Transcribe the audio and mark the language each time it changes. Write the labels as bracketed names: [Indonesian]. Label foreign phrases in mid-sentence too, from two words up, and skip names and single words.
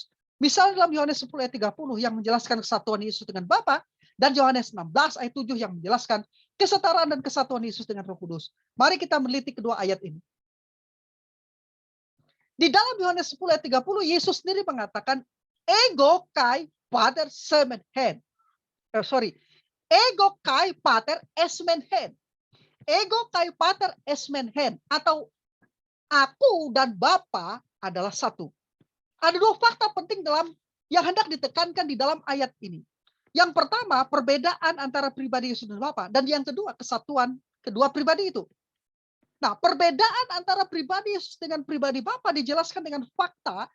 [Indonesian] Misalnya dalam Yohanes 10 ayat 30 yang menjelaskan kesatuan Yesus dengan Bapa, dan Yohanes 16 ayat 7 yang menjelaskan kesetaraan dan kesatuan Yesus dengan Roh Kudus. Mari kita meneliti kedua ayat ini. Di dalam Yohanes 10 ayat 30, Yesus sendiri mengatakan, [Greek] ἐγὼ καὶ πατὴρ ἐσμὲν ἕν. ἐγὼ καὶ πατὴρ ἐσμὲν ἕν. ἐγὼ καὶ πατὴρ ἐσμὲν ἕν. [Indonesian] Atau aku dan Bapa adalah satu. Ada dua fakta penting yang hendak ditekankan di dalam ayat ini. Yang pertama, perbedaan antara pribadi Yesus dan Bapa. Dan yang kedua, kesatuan kedua pribadi itu. Nah, perbedaan antara pribadi Yesus dengan pribadi Bapa dijelaskan dengan fakta.